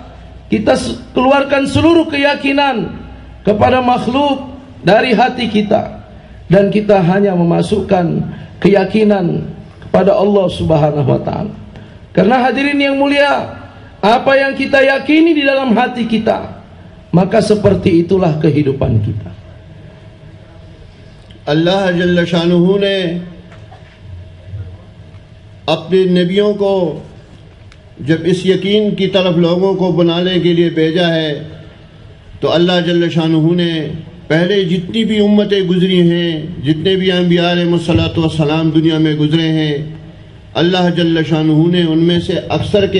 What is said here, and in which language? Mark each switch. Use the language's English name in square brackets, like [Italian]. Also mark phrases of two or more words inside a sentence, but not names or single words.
[Indonesian] Kita keluarkan seluruh keyakinan kepada makhluk dari hati kita, dan kita hanya memasukkan keyakinan kepada [Arabic] الله سبحانه وتعالى. [Indonesian] Karena hadirin yang mulia, apa yang kita yakini di dalam hati kita, maka seperti itulah kehidupan kita. [Arabic] الله جل شأنه [Hindi] ने अपने नबियों को जब इस यकीन की तरफ लोगों को बनाने के लिए भेजा है, तो [Arabic] الله جل شأنه [Hindi] ने पहले जितनी भी उम्मतें गुजरी हैं, जितने भी अंबिया [Arabic] عليه الصلاة والسلام [Hindi] दुनिया में गुजरे हैं, [Arabic] الله جل شأنه [Hindi] ने उनमें से अक्सर के